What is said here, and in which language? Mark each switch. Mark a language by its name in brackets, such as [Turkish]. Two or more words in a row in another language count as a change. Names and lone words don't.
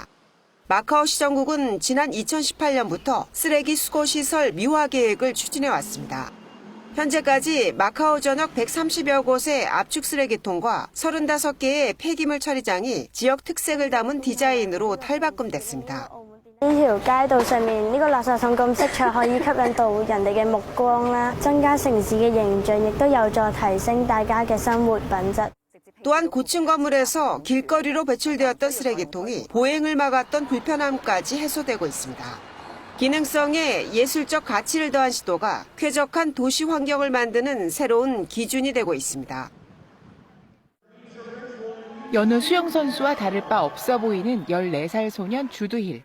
[Korean] 마카오 시정국은 지난 2018년부터 쓰레기 수거시설 미화 계획을 추진해왔습니다. 현재까지 마카오 전역 130여 곳의 압축 쓰레기통과 35개의 폐기물 처리장이 지역 특색을 담은 디자인으로 탈바꿈됐습니다. [Cantonese] 呢條街道上面呢個垃圾桶咁色彩可以吸引到人哋嘅目光啦，增加城市嘅形象，亦都有助提升大家嘅生活品質。 [Korean] 또한 고층 건물에서 길거리로 배출되었던 쓰레기통이 보행을 막았던 불편함까지 해소되고 있습니다. 기능성에 예술적 가치를 더한 시도가 쾌적한 도시 환경을 만드는 새로운 기준이 되고 있습니다. 여느 수영선수와 다를 바 없어 보이는 14살 소년 주드힐.